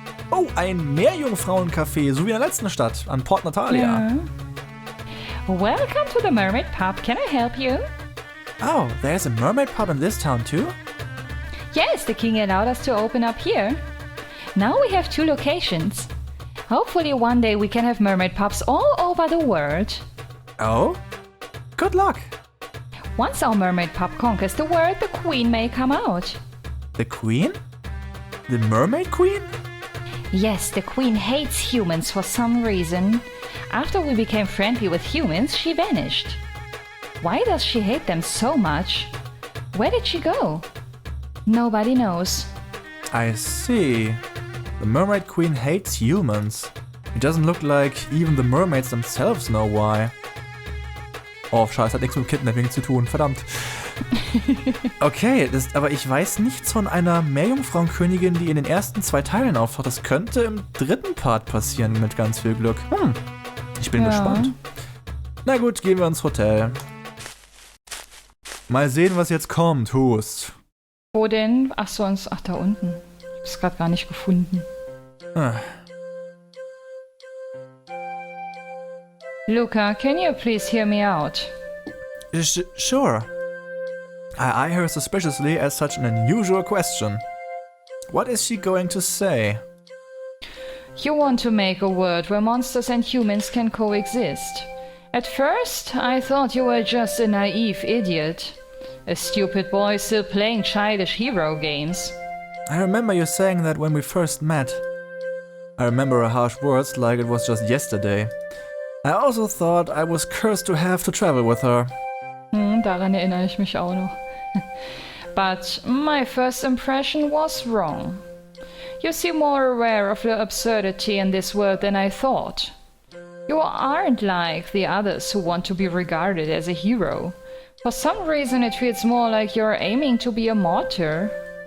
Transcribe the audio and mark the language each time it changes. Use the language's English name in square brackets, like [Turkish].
[German] Oh, ein Meerjungfrauencafé, so wie in der letzten Stadt, an Port Natalia. [English] Welcome to the Mermaid Pub. Can I help you? Oh, there's a mermaid pub in this town too? Yes, the king allowed us to open up here. Now we have 2 locations. Hopefully one day we can have mermaid pubs all over the world. Oh? Good luck. Once our mermaid pub conquers the world, the queen may come out. The queen? The mermaid queen? Yes, the queen hates humans for some reason. After we became friendly with humans, she vanished. Why does she hate them so much? Where did she go? Nobody knows. I see. The mermaid queen hates humans. It doesn't look like even the mermaids themselves know why. [German] Oh, scheiße, hat nichts mit Kidnapping zu tun, verdammt. Okay, aber ich weiß nichts von einer Meerjungfrauenkönigin, die in den ersten 2 Teilen auftaucht. Das könnte im 3. Part passieren mit ganz viel Glück. Ich bin gespannt. Na gut, gehen wir ins Hotel. Mal sehen, was jetzt kommt, Hust. Wo denn? Ach, da unten. Ich hab's gerade gar nicht gefunden. [English] Luca, can you please hear me out? Sure. I eye her suspiciously at such an unusual question. What is she going to say? You want to make a world where monsters and humans can coexist. At first, I thought you were just a naive idiot. A stupid boy still playing childish hero games. I remember you saying that when we first met. I remember her harsh words like it was just yesterday. I also thought I was cursed to have to travel with her. [German] Daran erinnere ich mich auch noch. [English] But my first impression was wrong. You seem more aware of the absurdity in this world than I thought. You aren't like the others who want to be regarded as a hero. For some reason it feels more like you're aiming to be a martyr. ...